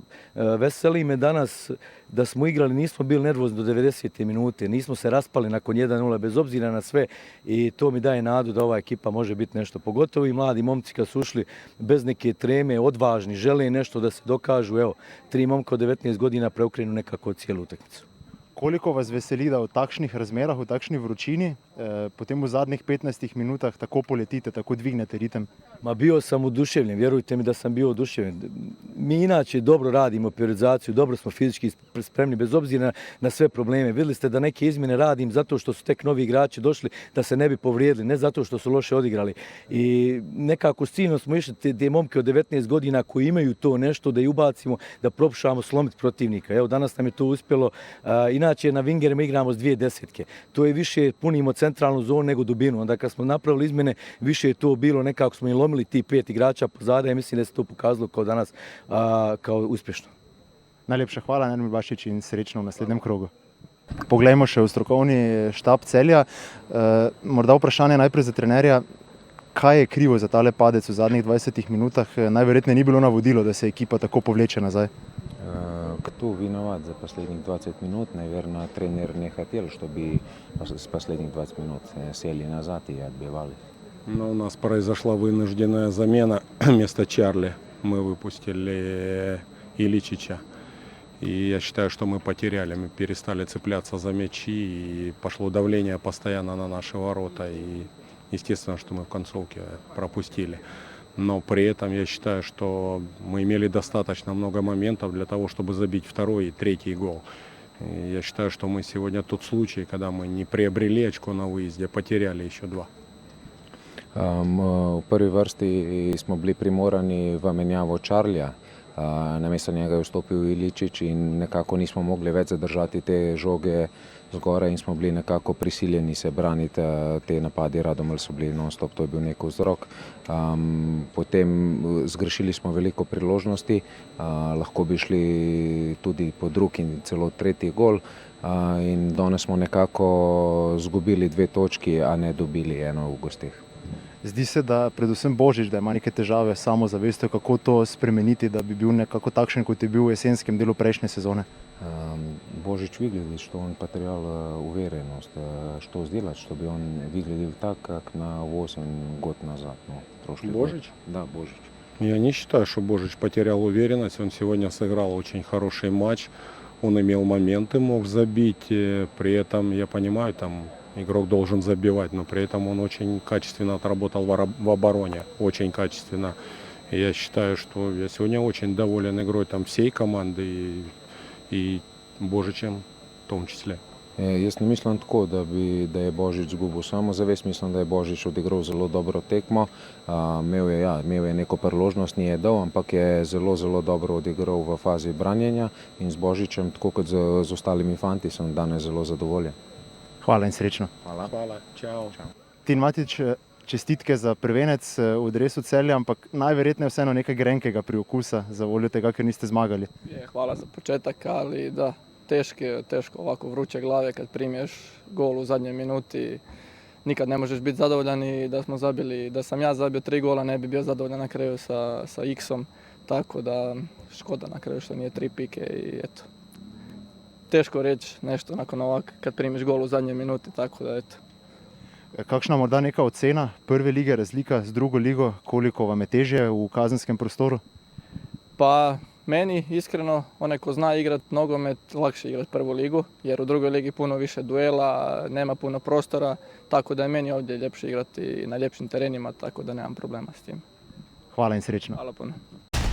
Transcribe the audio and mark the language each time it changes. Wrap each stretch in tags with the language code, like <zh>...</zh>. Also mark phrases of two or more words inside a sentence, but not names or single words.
<hr>Veseli me danas da smo igrali, nismo bili nervozni do 90. minute, nismo se raspali nakon 1-0 bez obzira na sve i to mi daje nadu da ova ekipa može biti nešto. Pogotovo i mladi momci kad su ušli bez neke treme, odvažni, žele nešto da se dokažu. Evo, 3 momka od 19 godina preokrenu nekako cijelu utakmicu.</hr> <sl>Koliko vas veseli, da v takšnih razmerah, v takšni vročini, potem v zadnjih 15 minutah tako poletite, tako dvignete ritem?</sl> <hr>Ma bio sam oduševljen, vjerujte mi da sam bio oduševljen. Mi inače dobro radimo periodizaciju, dobro smo fizički spremni, bez obzira na sve probleme. Vidjeli ste da neke izmjene radim zato što su tek novi igrači došli da se ne bi povrijedili, ne zato što su loše odigrali. I nekako ciljno smo išli te momke od 19 godina koji imaju to nešto da i ubacimo, da propušamo slomiti protivnika. Evo danas nam je to uspjelo. Inače na vingerima igramo s 2 desetke. To je više, punimo centralnu zonu nego dubinu. Onda kad smo napravili izmjene, više je to bilo, nekako smo i lomili ti 5 igrača pozada i mislim da se to pokazalo kao danas kao uspješno.</hr> <sl>Najlepša hvala, Nermin Bašič, in srečno v naslednjem krogu. Poglejmo še v strokovni štab Celja. Morda vprašanje najprej za trenerja. Kaj je krivo za tale padec v zadnjih 20 minutah? Najverjetneje ni bilo navodilo, da se ekipa tako povleče nazaj.</sl> <ru>Кто виноват за последних 20 минут? Наверное, тренер не хотел, чтобы с последних 20 минут сели назад и отбивали. Но у нас произошла вынужденная замена вместо Чарли. Мы выпустили Иличича. И я считаю, что мы потеряли. Мы перестали цепляться за мячи, и пошло давление постоянно на наши ворота. И естественно, что мы в концовке пропустили. Но при этом я считаю, что мы имели достаточно много моментов для того, чтобы забить второй и третий гол. И я считаю, что мы сегодня тот случай, когда мы не приобрели очко на выезде, потеряли еще 2.</ru> <sl>V prvi vrsti smo bili primorani v menjavo Čarlija. Namesto njega je vstopil Iličić in nekako nismo mogli več zadržati te žoge zgoraj in smo bili nekako prisiljeni se braniti. Te napadi Radomelj so bili non-stop, to je bil nek vzrok. Potem zgrešili smo veliko priložnosti, lahko bi šli tudi po drugi in celo tretji gol. In danes smo nekako zgubili 2 točki, a ne dobili eno v gostih. Zdi se, da predvsem Božič, da ima neke težave s samozavestjo, kako to spremeniti, da bi bil nekako takšen, kot je bil v jesenskem delu prejšnje sezone.</sl> <ru>Божич выглядит, что он потерял уверенность. Что сделать, чтобы он выглядел так, как на 8 год назад? Прошлый Божич? год. Да, Божич. Я не считаю, что Божич потерял уверенность. Он сегодня сыграл очень хороший матч. Он имел моменты, мог забить. При этом, я понимаю, там игрок должен забивать, но при этом он очень качественно отработал в обороне. Очень качественно. И я считаю, что я сегодня очень доволен игрой там всей команды и Božićem в том числе.</ru> <sl>Jaz ne mislim tako, da je Božič izgubil samozavest. Mislim, da je Božič odigral zelo dobro tekmo. Imel je neko priložnost, ni je dal, ampak je zelo dobro odigral v fazi branjenja in z Božičem, tako kot z ostalimi fanti, sem danes zelo zadovoljen. Hvala in srečno. Hvala. Hvala, čau. Tin Matić, čestitke za prvenec v dresu Celja, ampak najverjetneje vseeno nekaj grenkega priokusa za voljo tega, ker niste zmagali.</sl> <hr>Hvala za početak, ali da, teško ovako vruće glave kad primiješ gol u zadnjoj minuti. Nikad ne možeš biti zadovoljan i da sam ja zabio 3 gola, ne bi bio zadovoljan na kraju sa X-om. Tako da škoda na kraju što nije 3 pike i eto. Teško reći nešto nakon ovak kad primiš gol u zadnjoj minuti, tako da eto.</hr> <sl>Kakšna morda neka ocena prve lige, razlika z drugo ligo, koliko vam je težje v kazenskem prostoru?</sl> <hr>Pa meni iskreno, onaj ko zna igrat nogomet, lakše igrat prvu ligu, jer u drugoj ligi puno više duela, nema puno prostora, tako da je meni ovdje ljepše igrati na ljepšim terenima, tako da nemam problema s tim.</hr> <sl>Hvala in srečno.</sl> <hr>Hvala puno.</hr>